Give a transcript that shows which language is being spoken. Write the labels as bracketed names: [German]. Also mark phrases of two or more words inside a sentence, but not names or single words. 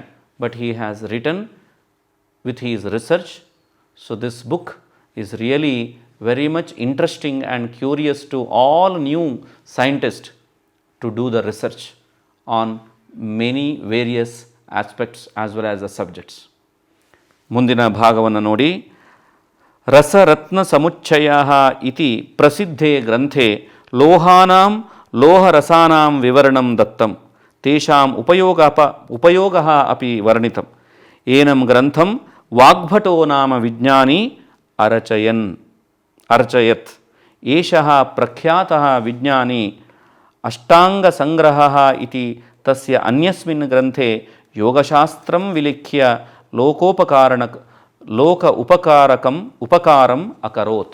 [English] But he has written with his research. So this book is really very much interesting and curious to all new scientists to do the research on many various aspects as well as the subjects. [Kannada] ಮುಂದಿನ ಭಾಗವನ್ನು ನೋಡಿ. [Sanskrit] ರಸರತ್ನ ಸಮುಚ್ಚಯಃ ಇತಿ ಪ್ರಸಿದ್ಧೇ ಗ್ರಂಥೆ ಲೋಹಾನಾಂ ಲೋಹರಸಾನಾಂ ವಿವರಣಂ ದತ್ತಂ. ತೇಷಾಂ ಉಪಯೋಗಃ ಅಪಿ ವರ್ಣಿತಂ. ಏನಂ ಗ್ರಂಥಂ ವಾಗ್ಭಟೋ ನಾಮ ವಿಜ್ಞಾನಿ ಅರ್ಚಯತ್. ಏಷಃ ಪ್ರಖ್ಯಾತಃ ವಿಜ್ಞಾನಿ ಅಷ್ಟಾಂಗಸಂಗ್ರಹಃ ಇತಿ ತಸ್ಯ ಅನ್ಯಸ್ಮಿನ್ ಗ್ರಂಥೆ ಯೋಗಶಾಸ್ತ್ರಂ ವಿಲಿಖ್ಯ ಉಪಕಾರಂ ಅಕರೋತ್.